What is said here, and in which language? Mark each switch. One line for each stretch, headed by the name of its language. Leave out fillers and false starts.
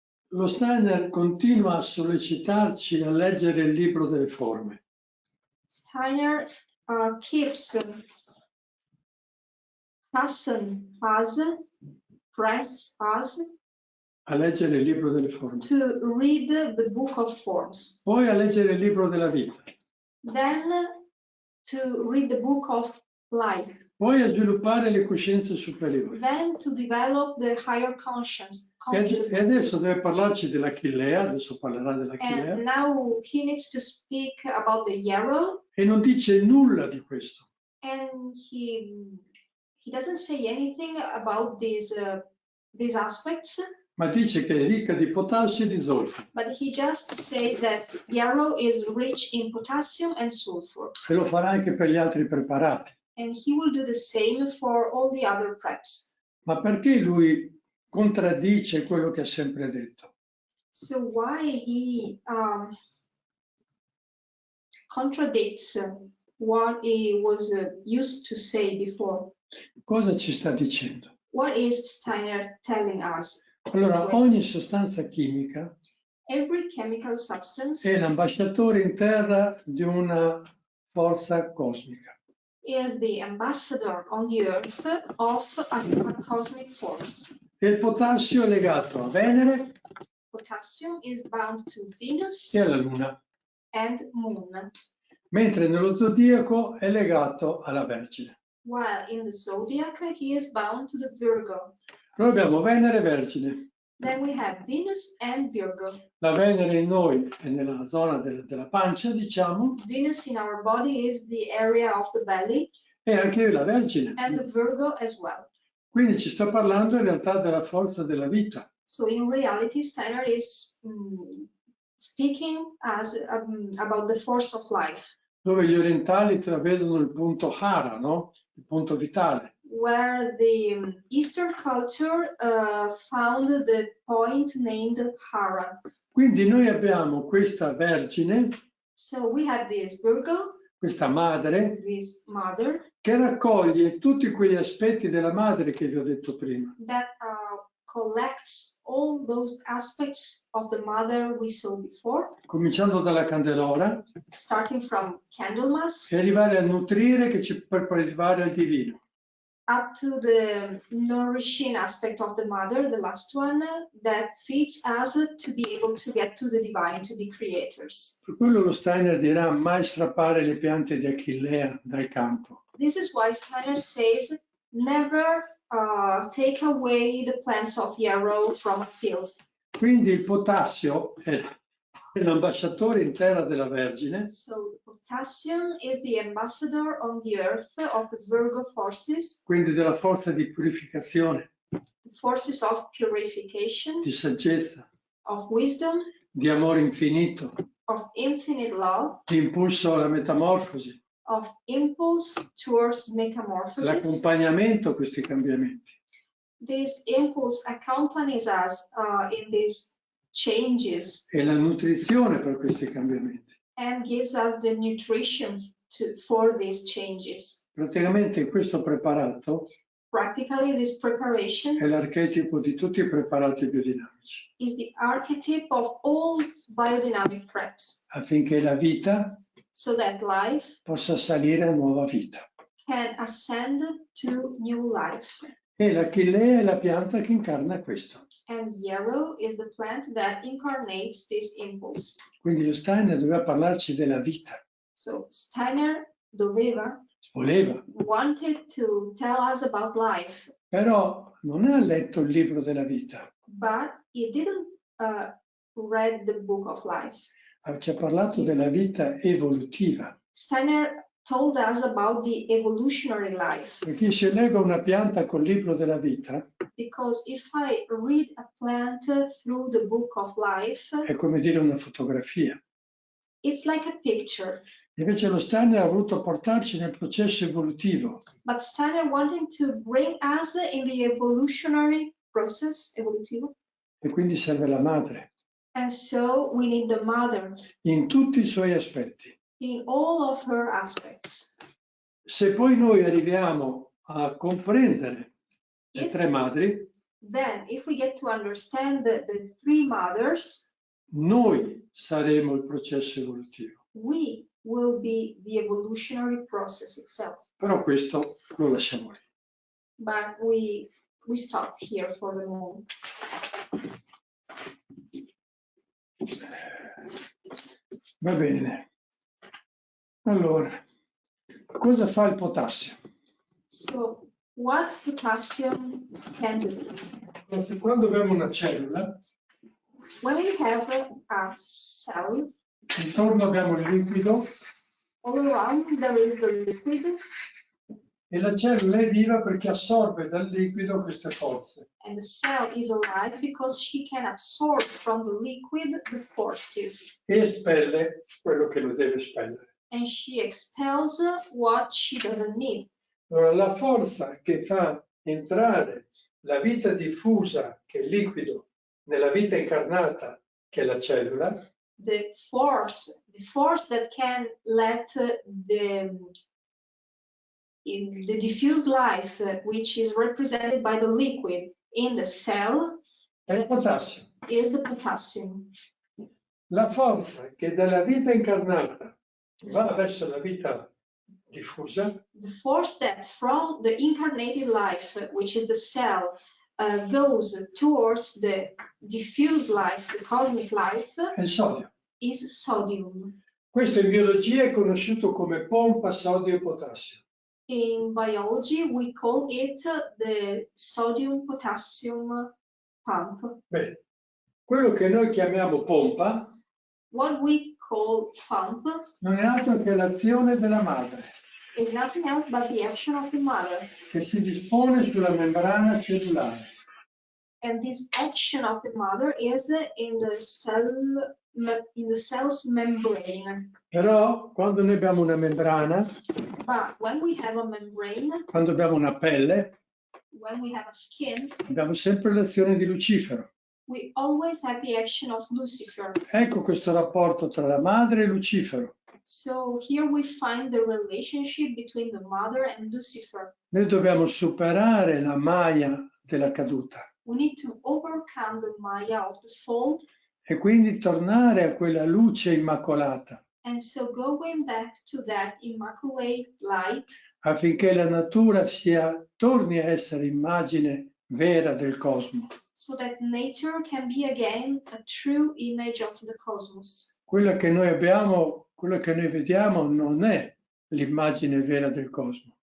Italian: Lo Steiner continua a sollecitarci a leggere il libro delle forme.
English: Steiner pressed us
Italian: a leggere il libro delle forme.
English: To read the book of forms.
Italian: Poi a leggere il libro della vita.
English: Then to read the book of life.
Italian: Poi a sviluppare le coscienze superiori.
English: Then to develop the higher conscience.
Italian: E adesso deve parlarci dell'Achillea, adesso parlerà dell'Achillea.
English: And now he needs to speak about the yarrow.
Italian: E non dice nulla di questo.
English: And he doesn't say anything about these aspects.
Italian: ma dice che è ricca di potassio e di zolfo.
English: But he just said that yarrow is rich in potassium and sulfur.
Italian: E lo farà anche per gli altri preparati.
English: And he will do the same for all the other preps.
Italian: Ma perché lui contraddice quello che ha sempre detto?
English: So why he contradicts what he was used to say before?
Italian: Cosa ci sta dicendo?
English: What is Steiner telling us?
Italian: Allora, ogni sostanza chimica
English: Every chemical substance
Italian: è l'ambasciatore in terra di una forza cosmica.
English: is the ambassador on the earth of a cosmic force.
Italian: E il potassio è legato a Venere
English: Potassium is bound to Venus
Italian: e alla Luna,
English: and Moon,
Italian: mentre nello zodiaco è legato alla Vergine.
English: while in the zodiac he is bound to the Virgo.
Italian: Noi abbiamo Venere e Vergine.
English: Then we have Venus and Virgo.
Italian: La Venere in noi è nella zona della pancia, diciamo,
English: Venus in our body is the area of the belly,
Italian: e anche la Vergine.
English: and the Virgo as well.
Italian: Quindi ci sta parlando in realtà della forza della vita.
English: So in reality, Steiner is speaking about the force of life,
Italian: Dove gli orientali travedono il punto Hara, no? Il punto vitale.
English: where the Eastern culture found the point named Hara.
Italian: Quindi noi abbiamo questa Vergine,
English: So we have this Virgo,
Italian: questa madre,
English: this mother,
Italian: che raccoglie tutti quegli aspetti della madre che vi ho detto prima.
English: that collects all those aspects of the mother we saw before,
Italian: Cominciando dalla candelora
English: starting from Candlemas
Italian: e arrivare a nutrire per poi arrivare al divino.
English: up to the nourishing aspect of the mother, the last one, that feeds us to be able to get to the divine, to be creators.
Italian: Per quello lo Steiner dirà mai strappare le piante di Achillea dal campo.
English: This is why Steiner says, never take away the plants of yarrow from a field.
Italian: Quindi il potassio è l'ambasciatore in terra della Vergine,
English: So the potassium is the ambassador on the earth of the Virgo forces,
Italian: quindi della forza di purificazione,
English: the forces of purification,
Italian: di saggezza,
English: of wisdom,
Italian: di amore infinito,
English: of infinite love,
Italian: di impulso alla metamorfosi,
English: of impulse towards metamorphosis.
Italian: l'accompagnamento a questi cambiamenti.
English: This impulse accompanies us in these changes
Italian: E la nutrizione per questi cambiamenti.
English: and gives us the nutrition for these changes.
Italian: Praticamente questo preparato
English: Practically, this
Italian: è
English: preparation
Italian: l'archetipo di tutti i preparati biodinamici,
English: is the archetype of all biodynamic preps,
Italian: affinché la vita
English: so that life
Italian: possa salire a nuova vita.
English: can ascend to new life.
Italian: E l'Achillea è la pianta che incarna questo.
English: And yarrow is the plant that incarnates this impulse.
Italian: Quindi lo Steiner doveva parlarci della vita,
English: So Steiner
Italian: voleva,
English: wanted to tell us about life,
Italian: però non ha letto il libro della vita,
English: but he didn't read the book of life.
Italian: ci ha parlato della vita evolutiva.
English: Steiner told us about the evolutionary life,
Italian: Perché se leggo una pianta col libro della vita,
English: because if I read a plant through the book of life,
Italian: è come dire una fotografia.
English: it's like a picture.
Italian: Invece lo Steiner ha voluto portarci nel processo evolutivo.
English: But Steiner wanted to bring us in the evolutionary process,
Italian: evolutivo. E quindi serve la madre,
English: And so we need the mother
Italian: in tutti i suoi aspetti.
English: in all of her aspects.
Italian: Se poi noi arriviamo a comprendere le tre madri,
English: Then, if we get to understand the three mothers,
Italian: noi saremo il processo evolutivo.
English: we will be the evolutionary process itself.
Italian: Però questo lo lasciamo lì.
English: But we stop here for the moment.
Italian: Va bene. Allora, cosa fa il potassio?
English: So, what potassium can do?
Italian: Quando abbiamo una cellula,
English: When we have a cell,
Italian: intorno abbiamo il liquido,
English: all around there is the liquid,
Italian: E la cellula è viva perché assorbe dal liquido queste forze.
English: And the cell is alive because she can absorb from the liquid the forces.
Italian: E espelle quello che lo deve espellere.
English: And she expels what she doesn't need.
Italian: Allora, la forza che fa entrare la vita diffusa, che è il liquido, nella vita incarnata, che è la cellula,
English: The force that can let the diffused life, which is represented by the liquid in the cell,
Italian: è il potassio.
English: is the potassium.
Italian: La forza che dalla vita incarnata va verso la vita diffusa
English: The force that from the incarnated life, which is the cell, goes towards the diffused life, the cosmic life,
Italian: è il sodio.
English: is sodium.
Italian: Questo in biologia è conosciuto come pompa sodio-potassio.
English: In biology, we call it the sodium-potassium pump.
Italian: Bene, quello che noi chiamiamo pompa
English: What we call pump
Italian: non è altro che l'azione della madre,
English: is nothing else but the action of the mother.
Italian: che si dispone sulla membrana cellulare.
English: And this action of the mother is in the cell's membrane.
Italian: Però quando noi abbiamo una membrana,
English: But when we have a membrane,
Italian: quando abbiamo una pelle,
English: when we have a skin,
Italian: abbiamo sempre l'azione di Lucifero.
English: we always have the action of Lucifer.
Italian: Ecco questo rapporto tra la madre e Lucifero.
English: So here we find the relationship between the mother and Lucifer.
Italian: Noi dobbiamo superare la maya della caduta
English: We need to overcome the Maya of the fall,
Italian: e quindi tornare a quella luce immacolata
English: and so going back to that immaculate light,
Italian: affinché la natura torni a essere immagine vera del cosmo.
English: so that nature can be again a true image of the cosmos.
Italian: Quello che noi abbiamo, quello che noi vediamo non è l'immagine vera del cosmo,